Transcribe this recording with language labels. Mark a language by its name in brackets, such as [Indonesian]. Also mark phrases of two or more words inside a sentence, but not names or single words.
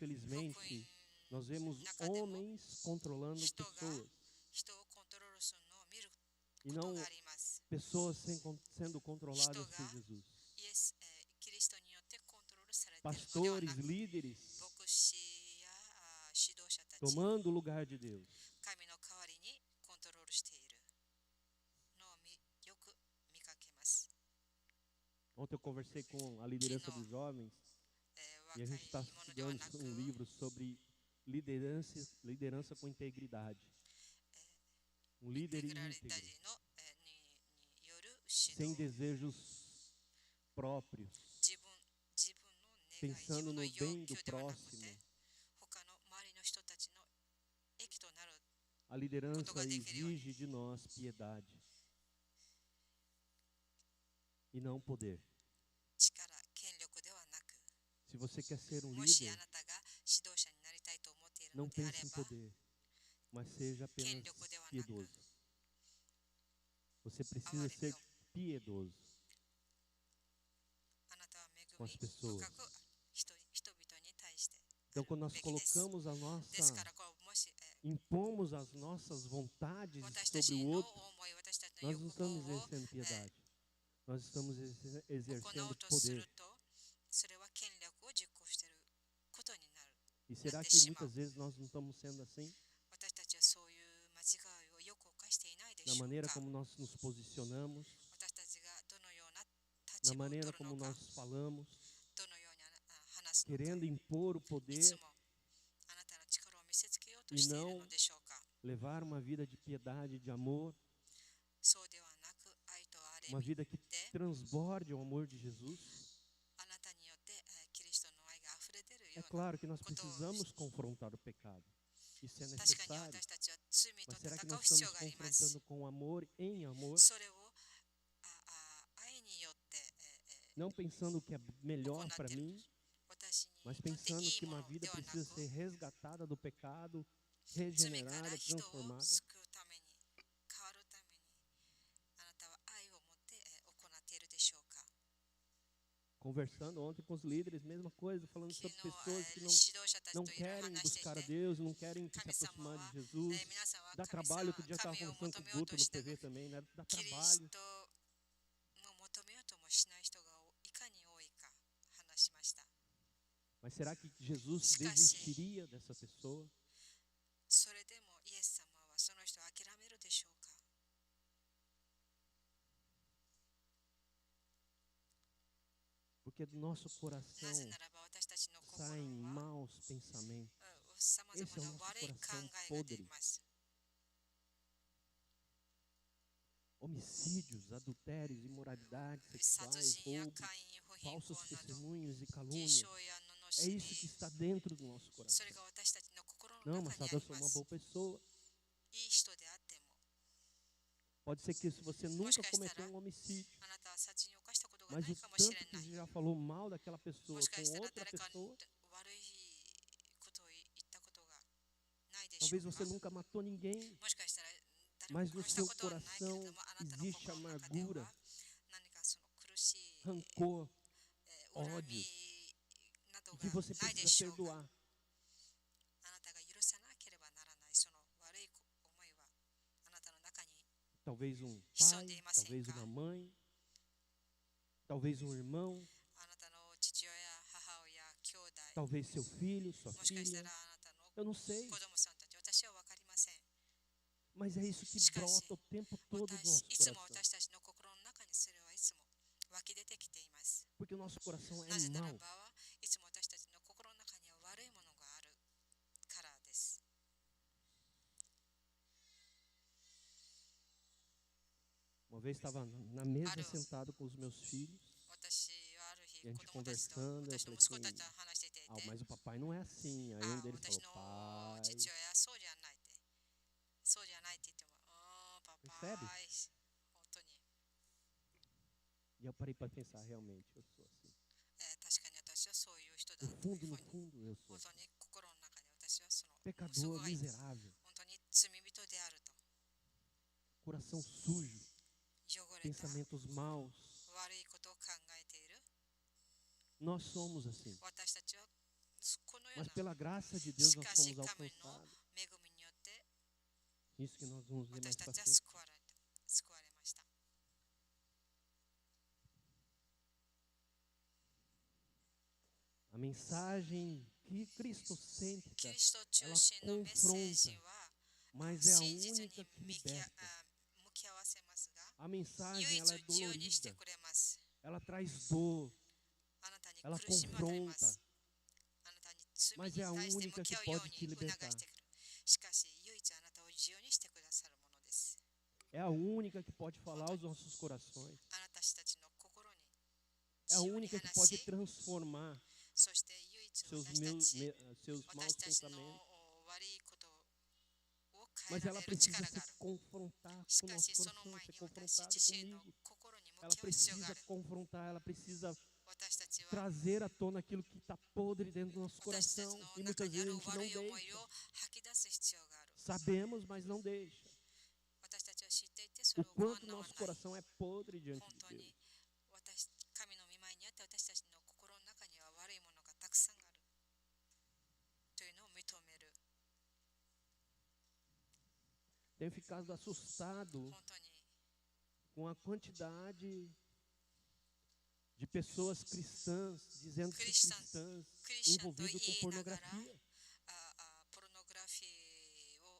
[Portuguese] infelizmente, nós vemos homens controlando [Japanese] 人が [Portuguese] pessoas [Japanese] 人をコントロールするのを見る [Portuguese] e [Japanese] こと [Portuguese] não [Japanese] があります [Portuguese] pessoas sendo controladas por Jesus. [Japanese] イエス、キリストによってコントロールされているのでは [Portuguese] Pastores, [Japanese] なく [Portuguese] líderes, [Japanese] 牧師や指導者たち [Portuguese] tomando o lugar de Deus. [Japanese] 神の代わりにコントロールしているのをよく見かけます。 [Portuguese] Ontem eu conversei com a liderança dos jovens e a [Japanese] 若 [Portuguese] gente [Japanese] い [Portuguese] está [Japanese] ものでは [Portuguese] estudando [Japanese] なく [Portuguese] um livro sobre liderança com integridade. Um [Japanese] インテ [Portuguese] líder [Japanese] グラリタ [Portuguese] íntegro, [Japanese] リのによる [Portuguese] sem [Japanese] 指導 [Portuguese] desejos próprios, [Japanese] 自分の願い自 [Portuguese] pensando [Japanese] 分の [Portuguese] no [Japanese] 要 [Portuguese] bem [Japanese] 求 [Portuguese] do [Japanese] ではなく [Portuguese] próximo. [Japanese] て他の周りの人たちの益となる [Portuguese] A liderança Quanto exige de nós piedade e não poder. [Japanese] 力権力ではなく [Portuguese] Se você quer ser um [Japanese] もし [Portuguese] líder, [Japanese] あなたが指導者になりたいと思っている [Portuguese] não [Japanese] のであれ [Portuguese] pense em [Japanese] ば [Portuguese] poder, mas seja apenas piedoso. Você precisa ser piedoso [Japanese] あなたは恵 [Portuguese] com [Japanese] み [Portuguese] as pessoas. [Japanese] 深く人々に対して [Portuguese] Então, quando nós [Japanese] べきです [Portuguese] colocamos a [Japanese] ですか [Portuguese] nossa, [Japanese] らこうもし [Portuguese] impomos as nossas vontades [Japanese] 私た [Portuguese] sobre [Japanese] ち [Portuguese] o [Japanese] の [Portuguese] outro, [Japanese] 思い私たちの [Portuguese] nós não [Japanese] 欲 [Portuguese] estamos [Japanese] 望を [Portuguese] exercendo piedade. Nós estamos [Japanese] 行 [Portuguese] exercendo [Japanese] おうとす [Portuguese] poder. [Japanese] るとそれは権力を実行していることになる [Portuguese] E será que muitas vezes nós não estamos sendo assim? [Japanese] 私たちはそういう間違いをよく犯していないで [Portuguese] Na [Japanese] しょう [Portuguese] maneira [Japanese] か [Portuguese] como nós nos posicionamos, [Japanese] 私たちがどのような [Portuguese] na [Japanese] 立場を取 [Portuguese] maneira [Japanese] る [Portuguese] como [Japanese] のか [Portuguese] nós falamos, [Japanese] どのように話すのか [Portuguese] querendo impor o [Japanese] い [Portuguese] poder [Japanese] つもあなたの力を見せつけようとしているのでしょうか [Portuguese] levar uma vida de piedade, de amor, [Japanese] そうではなく愛と憐 [Portuguese] uma [Japanese] れみ [Portuguese] vida que transborde o amor de Jesus. [Japanese] あなたによってキリストの愛が溢れている [Portuguese] É [Japanese] ような [Portuguese] claro que nós precisamos confrontar o pecado. Isso é [Japanese] 確かに [Portuguese] necessário. [Japanese] 私たちは罪と [Portuguese] Mas será que [Japanese] 戦 [Portuguese] nós [Japanese] う必要 [Portuguese] estamos [Japanese] があります [Portuguese] confrontando com amor em amor? [Japanese] それを愛によって [Portuguese] Não pensando o que é melhor para mim, [Japanese] 私に [Portuguese] mas [Japanese] とってい [Portuguese] pensando [Japanese] い [Portuguese] que [Japanese] も [Portuguese] uma [Japanese] の [Portuguese] vida [Japanese] ではな [Portuguese] precisa [Japanese] く [Portuguese] ser resgatada do pecado, [Japanese] 罪から [Portuguese] regenerada, [Japanese] 人を [Portuguese] transformada. [Japanese] 救うために変わるためにあなたは愛を持って行っているでしょうか [Portuguese] Conversando ontem com os líderes, mesma coisa, falando [Japanese] 昨 [Portuguese] sobre [Japanese] 日 [Portuguese] pessoas que [Japanese] 指導者たち [Portuguese] não [Japanese] といろいろ [Portuguese] querem [Japanese] 話してい [Portuguese] buscar a [Japanese] て [Portuguese] Deus, não querem se [Japanese] 神様 [Portuguese] aproximar [Japanese] は [Portuguese] de Jesus. [Japanese] 皆さんは [Portuguese] Dá [Japanese] 神 [Portuguese] trabalho, [Japanese] 様 [Portuguese] outro dia estava [Japanese] 神を [Portuguese] conversando [Japanese] 求 [Portuguese] com [Japanese] め [Portuguese] o [Japanese] よう [Portuguese] Guto [Japanese] と [Portuguese] no [Japanese] しな [Portuguese] TV também, né? Dá [Japanese] キリ [Portuguese] trabalho. [Japanese] ストを求めようともしない人がいかに多いか話しました [Portuguese] Mas será que Jesus Escassi. desistiria dessa pessoa? [Japanese] それでもイエス様はその人を諦めるでしょうか [Portuguese] Porque do nosso [Japanese] な [Portuguese] coração [Japanese] ぜならば私たちの心 [Portuguese] saem [Japanese] は [Portuguese] maus pensamentos. [Japanese] さまざ [Portuguese] Esse é [Japanese] ま [Portuguese] o [Japanese] な [Portuguese] nosso [Japanese] 悪い考 [Portuguese] coração [Japanese] えが出 [Portuguese] podre. [Japanese] ます [Portuguese] Homicídios, adultérios, imoralidades [Japanese] 殺 [Portuguese] sexuais, [Japanese] 人や [Portuguese] roubos, [Japanese] 姦淫不貧 [Portuguese] falsos [Japanese] 困など [Portuguese] testemunhos e [Japanese] 偽 [Portuguese] calúnias. [Japanese] 証や [Portuguese] É [Japanese] 罵 [Portuguese] isso que [Japanese] り [Portuguese] está dentro do nosso [Japanese] そ [Portuguese] coração. [Japanese] れが私たちの心の [Portuguese] Não, [Japanese] 中 [Portuguese] mas [Japanese] にあ [Portuguese] sabe, eu [Japanese] り [Portuguese] sou [Japanese] ま [Portuguese] uma [Japanese] す [Portuguese] boa pessoa. [Japanese] いい人であっても [Portuguese] Pode ser que se você nunca Mosca cometeu estará. um homicídio, [Japanese] あなたは殺人を犯したことが [Portuguese] mas [Japanese] な [Portuguese] o [Japanese] いかもし [Portuguese] tanto [Japanese] れ [Portuguese] que [Japanese] ない [Portuguese] você já falou mal daquela [Japanese] も [Portuguese] pessoa [Japanese] しかし [Portuguese] com [Japanese] たら [Portuguese] outra [Japanese] 誰か [Portuguese] pessoa, [Japanese] 悪いことを言ったことがないでしょ [Portuguese] talvez [Japanese] う [Portuguese] você [Japanese] か [Portuguese] nunca matou ninguém, [Japanese] もしかしたら誰 [Portuguese] mas [Japanese] も [Portuguese] no [Japanese] 殺した [Portuguese] seu [Japanese] ことはないけれど [Portuguese] coração [Japanese] もあなたの [Portuguese] existe [Japanese] 心の中で [Portuguese] amargura, [Japanese] は何かその苦しい [Portuguese] rancor, [Japanese] 恨 [Portuguese] ódio, [Japanese] みなど [Portuguese] e que [Japanese] が [Portuguese] você [Japanese] ないで [Portuguese] precisa [Japanese] しょうか [Portuguese] perdoar. [Japanese] あなたが許さなければならないその悪い思いはあなたの中に [Portuguese] Talvez um Isso pai, de uma talvez seca. uma mãe, talvez um irmão, [Japanese] あなたの父親母親兄弟 [Portuguese] talvez seu filho, sua [Japanese] もしかした [Portuguese] filha, [Japanese] らあなたの [Portuguese] eu não sei. [Japanese] 子供さんたち私は分かりません [Portuguese] Mas é isso que brota o tempo todo no [Japanese] い [Portuguese] nosso [Japanese] つも [Portuguese] coração. [Japanese] 私たちの心の中にそれはいつも湧き出てきています。 [Portuguese] Porque o nosso coração [Japanese] なぜ [Portuguese] é [Japanese] なら [Portuguese] mau. [Japanese] ばいつも私たちの心の中には悪いものがあるからです。 [Portuguese] Uma vez estava na mesa sentado com os meus filhos. [Japanese] 私はある日 [Portuguese] E a [Japanese] 子 [Portuguese] gente [Japanese] 供たちと [Portuguese] conversando, eu [Japanese] 私の [Portuguese] falei [Japanese] 息子た [Portuguese] assim, [Japanese] ちと話していて、 [Portuguese] ah, mas o papai não é assim. Aí um deles [Japanese] 私 [Portuguese] falou, [Japanese] の [Portuguese] pai. [Japanese] 父親そうじゃないってそうじゃないって言ってもパパ [Portuguese] Percebe? [Japanese] 本当に、 [Portuguese] E eu parei para pensar, realmente, eu sou assim. [Japanese] 確かに私はそういう人だ [Portuguese] No [Japanese] という [Portuguese] fundo, [Japanese] ふ [Portuguese] no [Japanese] うに [Portuguese] fundo, eu sou [Japanese] 本 [Portuguese] assim. [Japanese] 当に心の中で私はそのす [Portuguese] Pecador [Japanese] ごい [Portuguese] miserável, [Japanese] 本当に罪人であると [Portuguese] coração sujo, [Japanese] 汚れた [Portuguese] pensamentos maus. [Japanese] 悪いことを考えている [Portuguese] Nós somos assim. [Japanese] 私たちはこのよう [Portuguese] Mas [Japanese] な [Portuguese] pela graça de Deus [Japanese] し [Portuguese] nós [Japanese] かし [Portuguese] fomos [Japanese] 神の [Portuguese] alcançados. [Japanese] 恵みによって [Portuguese] Isso que nós vamos ver mais [Japanese] 私た [Portuguese] para [Japanese] ちは [Portuguese] frente. [Japanese] 救われました。 [Portuguese] A mensagem cristocêntrica, [Japanese] キリスト中心のメッセージは [Portuguese] mas é a [Japanese] 真実に [Portuguese] única que [Japanese] 向き合 [Portuguese] liberta. [Japanese] わせますが [Portuguese] A mensagem [Japanese] 唯 [Portuguese] ela é [Japanese] 一自由にして [Portuguese] dolorida, [Japanese] くれます。 [Portuguese] ela traz dor, [Japanese] あなたに [Portuguese] ela [Japanese] 苦しみを与えま [Portuguese] confronta, [Japanese] す。あなたに罪 [Portuguese] mas [Japanese] に [Portuguese] é a [Japanese] 対して [Portuguese] única [Japanese] 向 [Portuguese] que [Japanese] き合うよう [Portuguese] pode te [Japanese] に促 [Portuguese] libertar. [Japanese] してくる。しかし唯一あなたを自由にしてくださるものです。 [Portuguese] É a única que pode falar aos nossos corações. [Japanese] あなたたちの心に [Portuguese] É a [Japanese] 自由に [Portuguese] única que pode [Japanese] 話し、 [Portuguese] transformar [Japanese] そして唯一 [Portuguese] seus, [Japanese] 私 [Portuguese] maus [Japanese] たちの [Portuguese] pensamentos. [Japanese] 悪いことを変 [Portuguese] Mas [Japanese] えら [Portuguese] ela [Japanese] れる力 [Portuguese] precisa [Japanese] があ [Portuguese] se [Japanese] る。 [Portuguese] confrontar [Japanese] し [Portuguese] com o [Japanese] か [Portuguese] nosso [Japanese] しその [Portuguese] coração, [Japanese] 前 [Portuguese] ser [Japanese] に私 [Portuguese] confrontada [Japanese] 自身の [Portuguese] comigo. [Japanese] 心に向 [Portuguese] Ela [Japanese] き合う必要があ [Portuguese] precisa [Japanese] る。 [Portuguese] confrontar, ela precisa [Japanese] 私たちは [Portuguese] trazer à tona aquilo que está podre dentro do nosso [Japanese] 私たち [Portuguese] coração. [Japanese] の [Portuguese] E [Japanese] 中 [Portuguese] muitas [Japanese] にあ [Portuguese] vezes a [Japanese] る [Portuguese] gente [Japanese] 悪 [Portuguese] não [Japanese] い思い [Portuguese] deixa. [Japanese] を吐き出す必要がある。 [Portuguese] Sabemos, mas não deixa. [Japanese] 私たちは知っていてそ [Portuguese] O [Japanese] れを行わ [Portuguese] quanto [Japanese] ない。 [Portuguese] nosso coração é podre diante [Japanese] 本 [Portuguese] de [Japanese] 当 [Portuguese] Deus. [Japanese] に神の御前にあって私たちの心の中には悪いものがたくさんあるというのを認める。 [Portuguese] Tenho ficado assustado [Japanese] 本当に [Portuguese] com a quantidade de pessoas cristãs dizendo que cristãs [Japanese] クリスチャンと言 [Portuguese] envolvidas com [Japanese] いながら [Portuguese] pornografia. [Japanese] ポルノグラフィーを